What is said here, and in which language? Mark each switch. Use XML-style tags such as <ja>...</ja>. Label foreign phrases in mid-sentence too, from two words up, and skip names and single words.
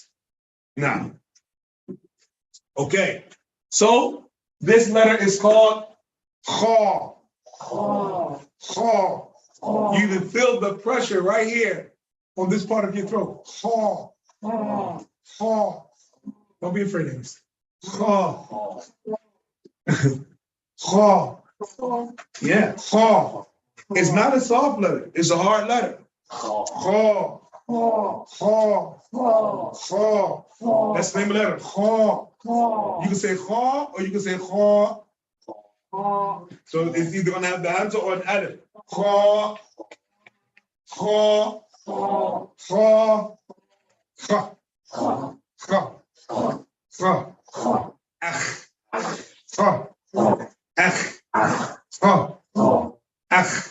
<en>Now, okay. So this letter is called Kha. Kha. Kha. You can feel the pressure right here on this part of your throat. Kha. Kha. Kha. Don't be afraid of this. Kha. Kha. Yeah, Kha. It's not a soft letter. It's a hard letter. Kha. Kha. Kha. That's the name of the letter. Kha. You can say Kha or you can say Kha. So it's either going to have the hamza or an alif. Kha. Kha. Kha. Kha. Kha. Kha. Kha. Akh. Kha. Akh. Kha. Akh.</en>